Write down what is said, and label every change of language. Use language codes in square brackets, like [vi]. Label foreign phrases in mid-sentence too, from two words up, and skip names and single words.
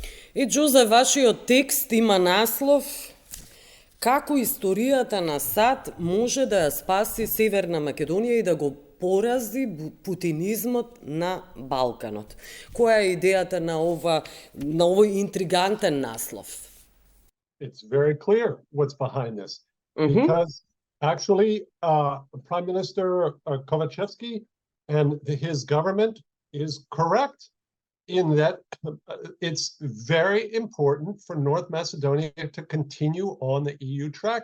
[mk] И Џозеф, вашиот текст има наслов "Како историјата на САД може да ја спаси Северна Македонија и да го порази путинизмот на Балканот". Која е идејата на овој интригантен наслов? [en] It's very clear what's behind this, because actually Prime Minister Kovachevsky and his government is correct in that it's very important for North Macedonia to continue on the EU track.